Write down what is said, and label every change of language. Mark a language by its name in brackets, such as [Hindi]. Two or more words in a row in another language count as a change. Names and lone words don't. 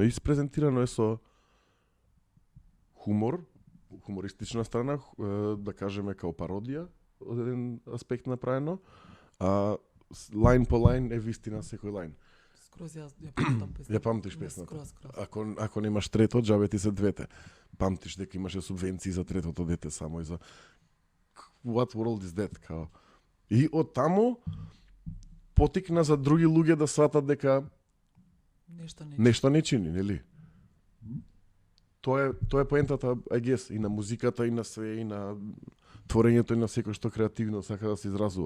[Macedonian] Испрезентирано е со хумор, хумористична страна, да кажеме као пародија, од еден аспект направено, а лајн по лајн е вистина секој лајн. Скроз ја памтам песната. Ја памтиш песната. Скроз. Ако немаш трето, џабе ти се двете. Памтиш дека имаше субвенции за третото дете само и за [English] What world is that, [Macedonian] као. И од таму потикна за други луѓе да сватат дека нешто не чини, нели? Тоа е поентата, [English] I guess, [Macedonian] и на музиката, и на све, и на творењето, и на секој што креативно сака да се изразува.